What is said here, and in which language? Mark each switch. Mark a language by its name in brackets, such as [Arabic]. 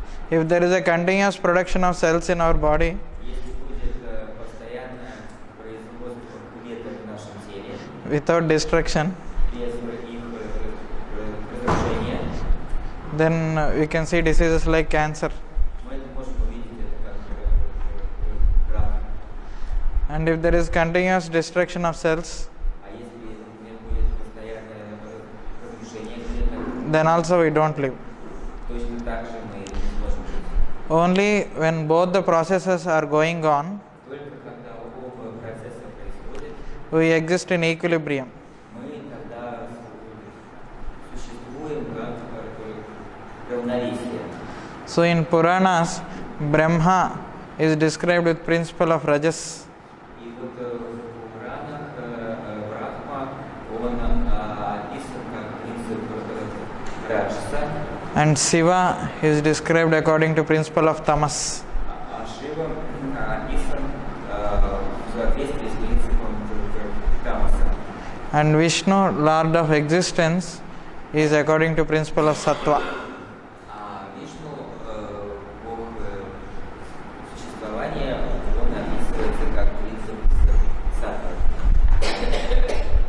[English] If there is a continuous production of cells in our body, [Russian] Если будет постоянное производство клеток в нашем теле, [English] without destruction, [Russian] без их разрушения, [English] then we can see diseases like cancer. [Russian] мы можем увидеть это как рак. [English] And if there is continuous destruction of cells, [Russian] А если не будет постоянное разрушение клеток, [English] then also we don't live. [Russian] точно так же мы не сможем жить. [English] Only when both the processes are going on, [Russian] Только когда оба процесса происходят, [English] we exist in equilibrium. [Russian] мы тогда существуем как равновесие. [English] So in Puranas, Brahma is described with principle of Rajas, [Russian] И вот в Пуранах Брахма, он описан как принцип Раджаса, [English] and Shiva is described according to principle of Tamas. [Russian] а Шива описан в соответствии с принципом Тамаса. [English] And Vishnu, Lord of existence, is according to principle of Sattva. [Russian] А Вишну, Бог существования, он описывается как принцип саттвы.